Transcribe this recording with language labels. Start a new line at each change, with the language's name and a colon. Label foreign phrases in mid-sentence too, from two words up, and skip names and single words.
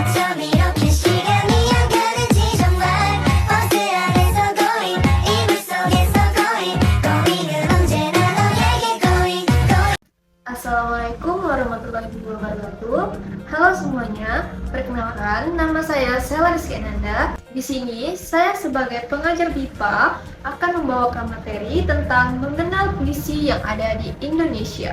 Korean: 밤 이렇게 시간이 안 가는지 정말 버스 안에서 going 이불 속에서 going 은 언제나 너에게 going.
Arabic: السلام عليكم ورحمة الله وبركاته.
Indonesian: Halo semuanya, perkenalkan nama saya Sela Rizky Ananda. Di sini saya sebagai pengajar BIPA akan membawakan materi tentang mengenal puisi yang ada di Indonesia.